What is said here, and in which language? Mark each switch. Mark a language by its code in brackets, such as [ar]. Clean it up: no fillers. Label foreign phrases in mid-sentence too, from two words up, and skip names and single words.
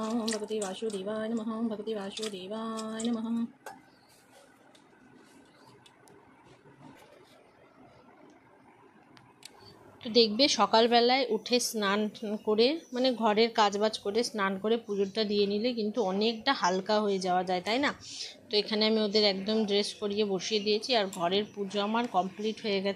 [sa] ओम भगवते वासुदेवाय नमः। ओम भगवते वासुदेवाय नमः। [bn] তো দেখবে সকালবেলায় উঠে স্নান করে মানে ঘরের কাজবাজ করে স্নান করে পুজোটা দিয়ে নিলে কিন্তু অনেকটা হালকা হয়ে যাওয়া যায়, তাই না? তো এখানে আমি ওদের একদম ড্রেস করিয়ে বসিয়ে দিয়েছি, আর ঘরের পুজো আমার কমপ্লিট হয়ে গেছে।